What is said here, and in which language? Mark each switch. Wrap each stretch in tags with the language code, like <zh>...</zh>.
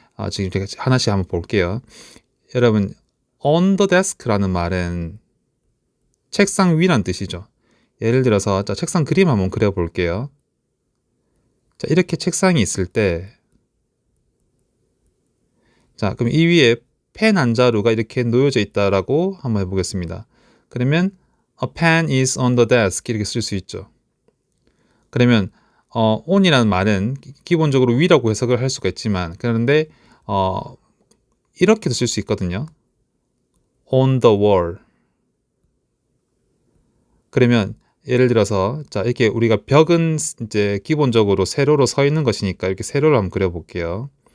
<ko>지금 제가 하나씩 한번 볼게요. 여러분,</ko> <en>on the desk</en> <ko>라는 말은 책상 위란 뜻이죠. 예를 들어서 자, 책상 그림 한번 그려볼게요. 자, 이렇게 책상이 있을 때 자, 그럼 이 위에 펜 한 자루가 이렇게 놓여져 있다라고 한번 해보겠습니다. 그러면</ko> <en>a pen is on the desk</en> <ko>이렇게 쓸 수 있죠. 그러면 on이라는 말은 기본적으로 위라고 해석을 할 수가 있지만 그런데 이렇게도 쓸 수 있거든요.</ko> <en>on the wall.</en> <ko>그러면 예를 들어서 자, 이렇게 우리가 벽은 이제 기본적으로 세로로 서 있는 것이니까 이렇게 세로로 한번 그려볼게요.</ko>